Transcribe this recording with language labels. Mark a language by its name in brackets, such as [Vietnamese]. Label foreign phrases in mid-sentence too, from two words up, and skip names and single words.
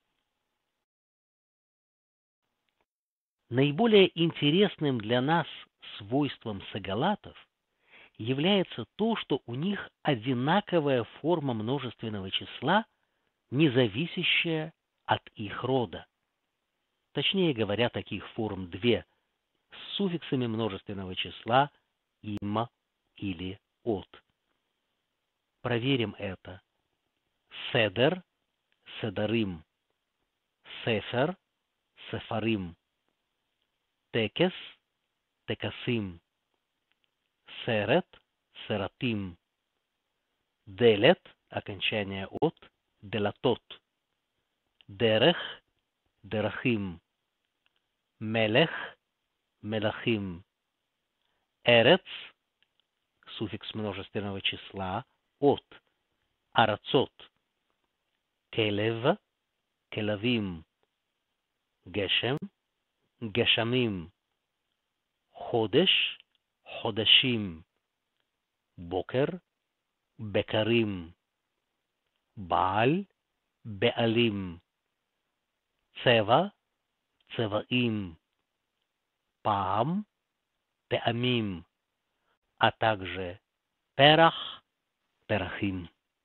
[Russian] Наиболее интересным для нас свойством сагалатов является то, что у них одинаковая форма множественного числа, не зависящая от их рода. Точнее говоря, таких форм две с суффиксами множественного числа им или от. Проверим это. Седер, [Hebrew] סדרים, ספר, ספרים, טקס, טקסים, סרט, סרטים, דלת, [Russian] окончание [Hebrew] ות, דלתות, דרך, דרכים, מלך, מלכים, эрец, [Russian] суффикс множественного числа, от, [Hebrew] арацот, כלב, כלבים, גשם, גשמים, חודש, חודשים, בוקר, בקרים, בעל, בעלים, צבע, צבעים, פעם, פעמים, [Russian] а также [Hebrew] פרח, פרחים.